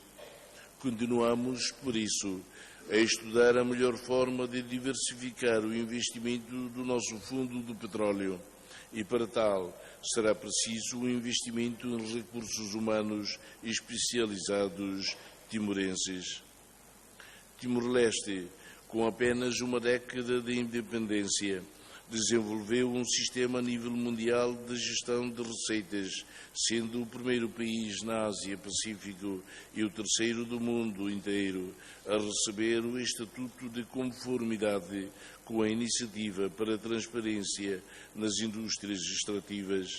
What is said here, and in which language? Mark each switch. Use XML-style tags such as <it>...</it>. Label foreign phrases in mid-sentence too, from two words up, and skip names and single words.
<pt>Continuamos, por isso, a estudar a melhor forma de diversificar o investimento do nosso fundo do petróleo e para tal será preciso um investimento em recursos humanos especializados timorenses. Timor-Leste, com apenas uma década de independência, desenvolveu um sistema a nível mundial de gestão de receitas, sendo o primeiro país na Ásia-Pacífico e o terceiro do mundo inteiro a receber o Estatuto de Conformidade com a Iniciativa para a Transparência nas Indústrias Extrativas.</pt>